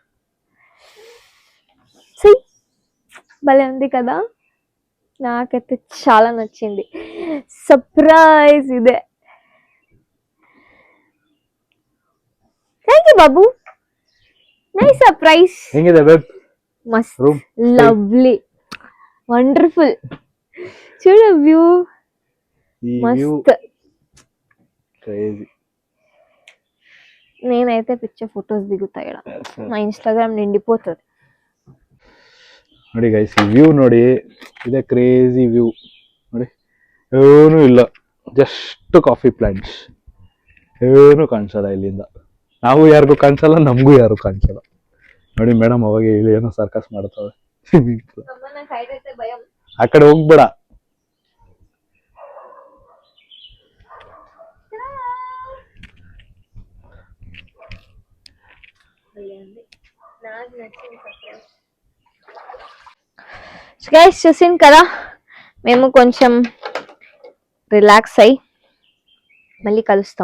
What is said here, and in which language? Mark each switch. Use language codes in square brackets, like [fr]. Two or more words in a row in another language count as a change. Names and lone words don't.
[te] సి భలే ఉంది కదా, నాకైతే చాలా నచ్చింది. సర్ప్రైజ్ ఇదే. [en] thank you [te] బాబు, [en] nice surprise. [kn] ಹೆಂಗಿದೆ ಬೇಬ್ ಮಸ್ತ್ ರೂಮ್? ಲವ್ಲಿ. [te] వండర్ఫుల్. చూడు వ్యూ ఈ వ్యూ మస్త్. క్రేజీ. నేనైతే [en] picture photos [te] దిగుతా ఇక్కడ, మా ఇన్స్టాగ్రామ్ నిండిపోతుంది. [kn] ನೋಡಿ ಗೈಸ್, ಈ ವ್ಯೂ ನೋಡಿ, ಇದೆ [en] crazy view [kn] ನೋಡಿ. ಏನೂ ಇಲ್ಲ, [en] just coffee plants, [kn] ಏನು ಕಾಣಿಸಲ್ಲ ಇಲ್ಲಿಂದ. ನಾವು ಯಾರಿಗೂ ಕಾಣಿಸಲ್ಲ, ನಮಗೂ ಯಾರು ಕಾಣಿಸಲ್ಲ. ನೋಡಿ ಮೇಡಮ್ ಅವಾಗ ಇಲ್ಲಿ ಏನೋ ಸರ್ಕಸ್ ಮಾಡ್ತಾವೆ. ಆ ಕಡೆ ಹೋಗ್ಬೇಡ. [te] గైస్ చూసింది కదా, మేము కొంచెం రిలాక్స్ అయ్యి మళ్ళీ కలుస్తాం.